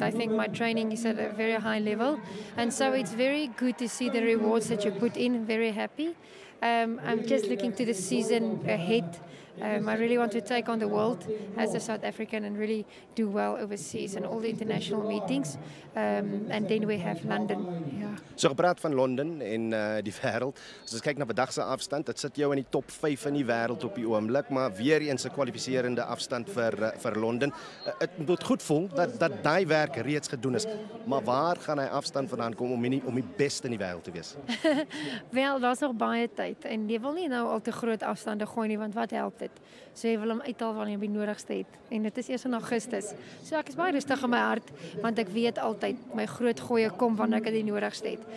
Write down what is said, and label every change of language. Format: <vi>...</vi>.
<en>I think my training is at a very high level, and so it's very good to see the rewards that you put in. Very happy. I'm just looking to the season ahead. I really want to take on the world as a South African and really do well overseas and all the international meetings. And then we have London. Yeah.</en> <af>So gepraat van Londen en die wêreld. As ons kyk na vandag se afstand, dit sit jou in die top 5 in die wêreld op die oomblik, maar weer eens 'n kwalifiserende afstand vir Londen. Dit moet goed voel dat daai werk reeds gedoen is. Maar waar gaan hy afstand vandaan kom om die beste in die wêreld te wees? Wel, daar's nog baie tyd en jy wil nie nou al te groot afstande gooi nie, want wat help dit? So jy wil hom uithaal wanneer jy die nodigste het. En dit is eers in Augustus. So ek is baie rustig in my hart, want ek weet altyd my groot gooie kom wanneer ek dit die nodigste het.</af>